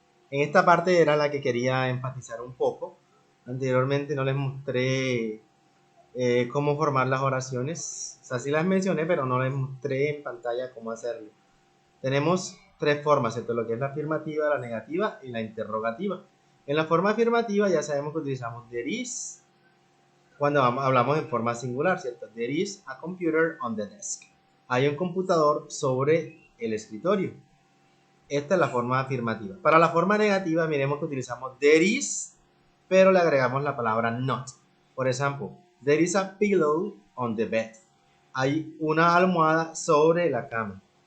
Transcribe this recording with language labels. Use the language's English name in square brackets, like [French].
[Spanish] En esta parte era la que quería enfatizar un poco. Anteriormente no les mostré cómo formar las oraciones. O sea, sí las mencioné, pero no les mostré en pantalla cómo hacerlo. Tenemos tres formas, ¿cierto? Lo que es la afirmativa, la negativa y la interrogativa. En la forma afirmativa ya sabemos que utilizamos there is cuando hablamos en forma singular, ¿cierto? [English] There is a computer on the desk. [Spanish] Hay un computador sobre el escritorio. Esta es la forma afirmativa. Para la forma negativa, miremos que utilizamos there is, pero le agregamos la palabra not. Por ejemplo, [English] there is a pillow on the bed. [Spanish] Hay una almohada sobre la cama.